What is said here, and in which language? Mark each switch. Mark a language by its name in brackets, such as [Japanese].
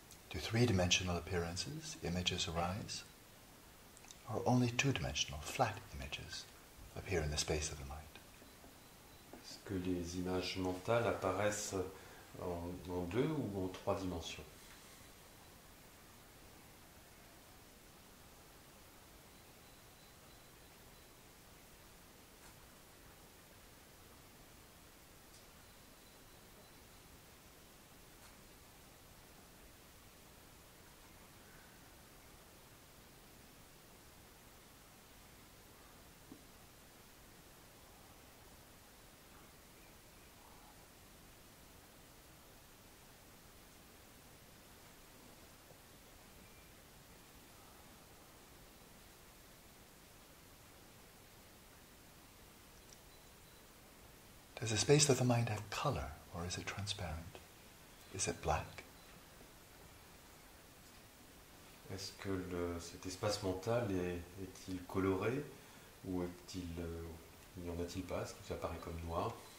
[English] Do three-dimensional appearances, images arise? Or only two-dimensional, flat images appear in the space of the mind? [French] Est-ce que les images mentales apparaissent en 2 ou en 3 dimensions? [English] Does the space of the mind have color, or is it transparent? Is it black? [French] Est-ce que cet espace mental est-il coloré ou n'y en a-t-il pas? Est-ce que ça paraît comme noir?